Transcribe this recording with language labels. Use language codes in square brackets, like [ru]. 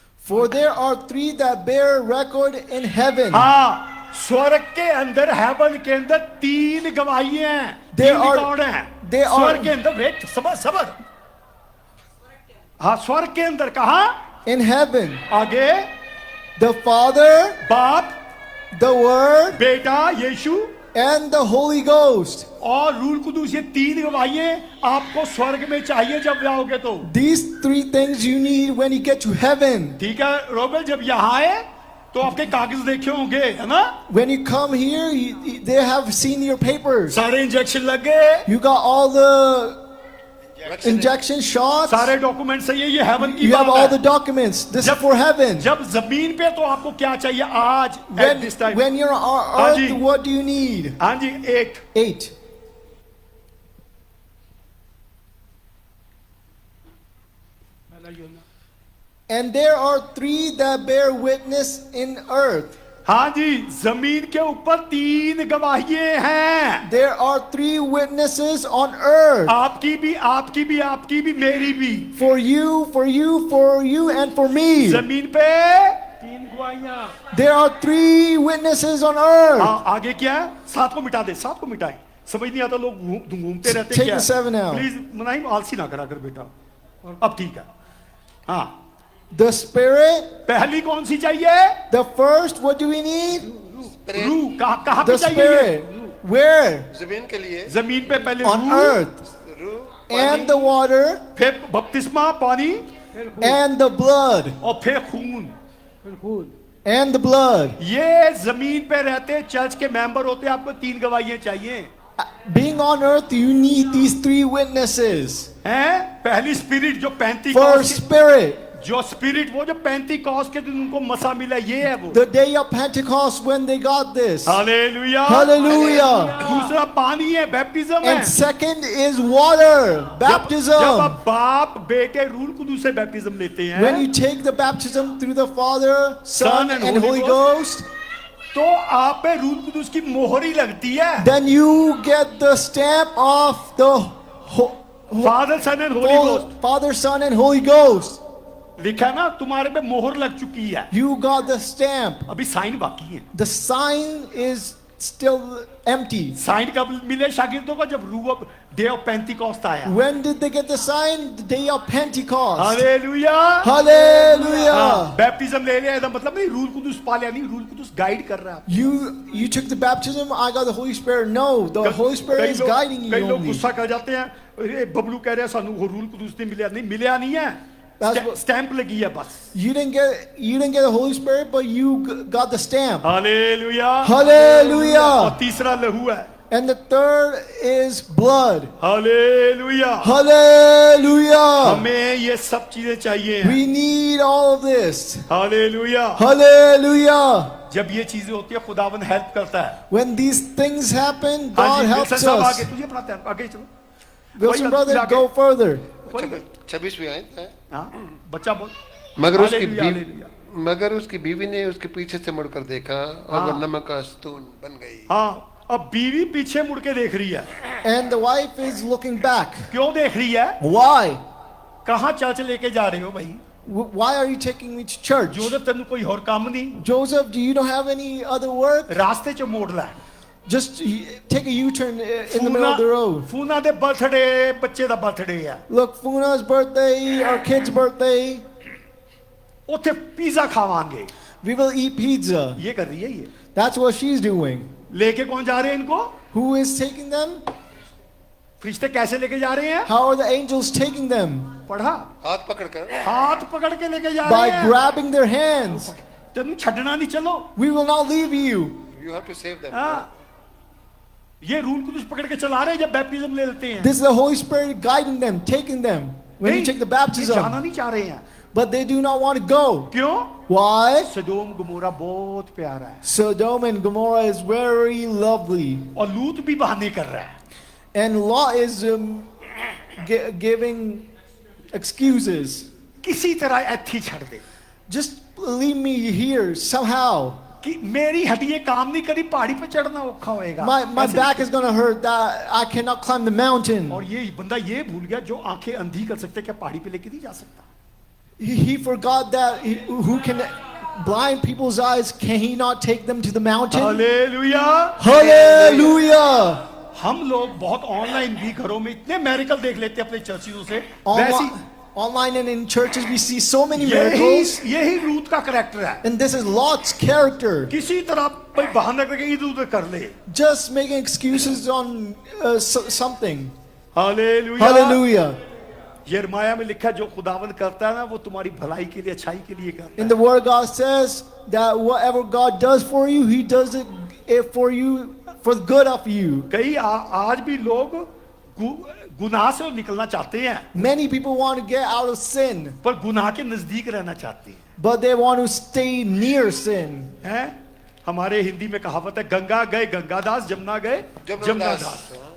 [en] For there are three that bear record in heaven. [hi] हाँ, स्वर्ग के अंदर, हेवन के अंदर 3 गवाहियां हैं। [en] There 3 are- [hi] रिकॉर्ड हैं। [en] they are- [hi] स्वर्ग के अंदर, वेट, सबर। हाँ, स्वर्ग के अंदर कहा? [en] In heaven, [hi] आगे [en] the Father, [hi] बाप, [en] the Word, [hi] बेटा यीशु [en] and the Holy Ghost. [hi] और रूल कुदूस, ये 3 गवाहियां आपको स्वर्ग में चाहिए जब जाओगे तो। [en] These three things you need when you get to heaven. [hi] ठीक है रोबेल, जब यहाँ आए तो आपके कागज देखे होंगे, है ना? [en] When you come here, they have seen your papers. [hi] सारे इंजेक्शन लग गए, [en] You got all the injection shots. [hi] सारे डॉक्यूमेंट सही है, ये हेवन की [en] You have all [hi] बात [en] the [hi] है। [en] documents. This is for heaven. [hi] जब जमीन पे तो आपको क्या चाहिए आज [en] at this time? When you're on [hi] हाँ [en] earth, [hi] ji. [en] what do you need? [hi] हाँ जी, 8 [en] 8. [hi] पहला यूना। [en] And there are three that bear witness in earth. [hi] हाँ जी, जमीन के ऊपर 3 गवाहियां हैं। [en] There are 3 witnesses on earth. [hi] आपकी भी, आपकी भी, आपकी भी, मेरी भी। [en] For you, for you, for you, and for me. [hi] जमीन पे 3 गवाहियां। [en] There are 3 witnesses on earth. [hi] हाँ, आगे क्या है? 7 को मिटा दे, 7 को मिटाएं। समझ नहीं आता, लोग घूमते रहते [en] Take [hi] क्या [en] the 7 out. [hi] प्लीज मनाई आलसी ना करा कर बेटा। अब ठीक है। हाँ, [en] The Spirit. [hi] पहली कौन सी चाहिए? [en] The first, what do we need? [hi] रूह। कहाँ पे [en] The [hi] चाहिए ये? [en] Spirit. Where? [hi] जमीन के लिए जमीन पे पहले [en] On [hi] रूह, [en] earth. [hi] रूह [en] And the water. [hi] फिर बपतिस्मा पानी, [en] And the blood. [hi] और फिर खून। फिर खून। [en] And the blood. [hi] ये जमीन पे रहते चर्च के मेंबर होते, आपको 3 गवाहियां चाहिए [en] Being on earth, you need these 3 witnesses. [hi] हैं? पहली स्पिरिट जो [en] For 35 Spirit. [hi] जो स्पिरिट, वो जो 35 के दिन उनको मसा मिला, ये है वो। [en] The day of Pentecost when they got this. [hi] Hallelujah. [en] Hallelujah. [hi] दूसरा पानी है, बैप्टिज्म है। [en] And second is water. [hi] जब [en] Baptism. [hi] आप बाप बेटे रूल कुदूस से बैप्टिज्म लेते हैं, [en] When you take the baptism through the Father, Son, and and Holy Holy Ghost, [hi] तो आप पे रूल कुदूस की मोहर ही लगती है। [en] then you get the stamp of the Father Son and Holy Ghost Father, Son, and Holy Ghost. [hi] लिखा है ना, तुम्हारे पे मोहर लग चुकी है। [en] You got the stamp. [hi] अभी साइन बाकी है। [en] The sign is still empty. [hi] Sign कब मिले शागिर्दों को? जब रूह डे ऑफ पेंटिकॉस्ट आया। [en] When did they get the sign? The day of Pentecost. [hi] Hallelujah. [en] Hallelujah. [hi] Baptism ले लिया, मतलब नहीं रूल कुदूस पा लिया, नहीं, रूल कुदूस गाइड कर रहा है। [en] You took the baptism, I got the Holy Spirit. No, the Holy Spirit is guiding you [hi] कई लोग [en] only. [hi] गुस्सा कर जाते हैं, अरे बबलू कह रहे हैं सानू वो रूल कुदूस नहीं मिला। नहीं मिला, नहीं है, [en] That's what- [hi] स्टैंप लगी है बस। [en] You didn't get the Holy Spirit, but you got the stamp. [hi] Hallelujah. [en] Hallelujah. [hi] और तीसरा लहू है। [en] And the third is blood. [hi] Hallelujah. [en] Hallelujah. [hi] हमें ये सब चीजें चाहिए। [en] We need all of this. [hi] Hallelujah. [en] Hallelujah. [hi] जब ये चीजें होती है, खुदावन हेल्प करता है। [en] When these things happen, [hi] हाँ [en] God [hi] जी, [en] helps [hi] विल्सन साहब [en] us. [hi] आगे, तुझे पढ़ाते हैं, आगे चलो। [en] Wilson [hi] वही [en] brother, [hi] आगे। [en] go further. [hi] 26वीं आयत है। हाँ, बच्चा बोल। मगर उसकी हालेलुया, बीवी हालेलुया। मगर उसकी बीवी ने उसके पीछे से मुड़कर देखा और हाँ। वह नमक का स्तून बन गई। हाँ, अब बीवी पीछे मुड़ के देख रही है। [en] And the wife is looking back. [hi] क्यों देख रही है? [en] Why? [hi] कहाँ चर्च लेके जा रहे हो भाई? [en] Why are you taking me to church? [hi] Joseph, तेन कोई और काम नहीं? [en] Joseph, do you don't have any other work? [pa] रास्ते च मोड़ ला। [en] Just take a U-turn in the middle of the road. [pa] Fauna दे birthday, बच्चे दा बर्थडे है। [en] Look, Funa's birthday, our kid's birthday. [pa] उथे pizza खावांगे। [en] We will eat pizza. [hi] ये कर रही है ये। [en] That's what she's doing. [hi] लेके कौन जा रहे हैं इनको? [en] Who is taking them? [hi] फरिश्ते कैसे लेके जा रहे हैं? [en] How are the angels taking them? [hi] पढ़ा, हाथ पकड़कर हाथ पकड़ के लेके जा [en] By [hi] रहे हैं। [en] grabbing their hands. [hi] तुम छड़ना नहीं, चलो। [en] We will not leave you. you have to save them. [hi] हाँ, ये रूल कुछ पकड़ के चला रहे हैं जब बैप्टिज्म ले लेते हैं। [en] This is the Holy Spirit guiding them, taking them when you take the [hi] ये जाना [en] baptism. [hi] नहीं चाह रहे हैं। [en] But they do not want to go. [hi] क्यों? [en] Why? [hi] सदोम गमोरा बहुत प्यारा है [en] Sodom and Gomorrah is very lovely. [hi] और लूत भी बहाने कर रहा है। [en] And Lot is giving excuses. [pa] किसी तरह ऐथी छड़ दे [en] Just leave me here somehow. [hi] कि मेरी हड्डियां काम नहीं करी, पहाड़ी पे चढ़ना औखा होएगा। [en] My [hi] ऐसे- [en] back is going to hurt that I cannot climb the mountain. [hi] और ये बंदा ये भूल गया, जो आंखें अंधी कर सकते क्या पहाड़ी पे लेके नहीं जा सकता? [en] He forgot that who can blind people's eyes, can he not take them to the mountain? [hi] Hallelujah. [en] Hallelujah! [hi] हम लोग बहुत ऑनलाइन भी घरों में इतने मेरिकल देख लेते हैं अपने चर्चियों से, वैसी [en] Online and in churches we see so many miracles. [hi] यही लूत का करैक्टर है। [en] And this is Lot's character. [hi] किसी तरह कोई बहाना करके इधर उधर कर ले। [en] Just making excuses on something. [hi] Hallelujah. [en] Hallelujah. [hi] यिर्मयाह में लिखा है, जो खुदावन करता है ना वो तुम्हारी भलाई के लिए, अच्छाई के लिए करता [en] In [hi] है। [en] the word of God says that whatever God does for you, he does it for you, for the good of you. [hi] कई आज भी लोग गुनाह से निकलना चाहते हैं, [en] Many people want to get out of sin, [hi] पर गुनाह के नजदीक रहना चाहते हैं। [en] but they want to stay near sin. [hi] हैं? हमारे हिंदी में कहावत है, गंगा गए गंगादास, जमुना गए जमुनादास।